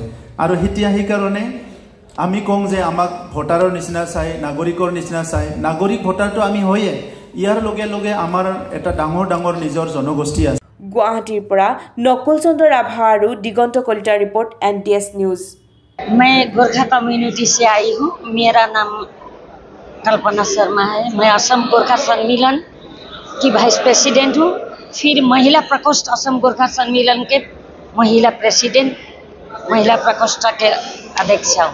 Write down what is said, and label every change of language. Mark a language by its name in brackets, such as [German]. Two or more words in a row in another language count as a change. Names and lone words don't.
[Assamese] আৰু এতিয়া সেইকাৰণে আমি কওঁ যে আমাক ভোটাৰৰ নিচিনা চাই, নাগৰিকৰ নিচিনা চাই। নাগৰিক ভোটাৰটো আমি হয়ে, ইয়াৰ লগে লগে আমাৰ এটা ডাঙৰ নিজৰ জনগোষ্ঠী আছে। গুৱাহাটীৰ পৰা নকুল চন্দ্ৰ ৰাভা আৰু দিগন্ত কলিতাৰ ৰিপৰ্ট, NTS নিউজ। [Hindi] मैं गोरखा कम्युनिटी से आई हूँ। मेरा नाम कल्पना शर्मा है। मैं असम गोरखा सम्मेलन की [English] vice president [Hindi] हूँ, फिर महिला प्रकोष्ठ असम गोरखा सम्मेलन के महिला प्रेसिडेंट, महिला प्रकोष्ठ के अध्यक्ष हूँ।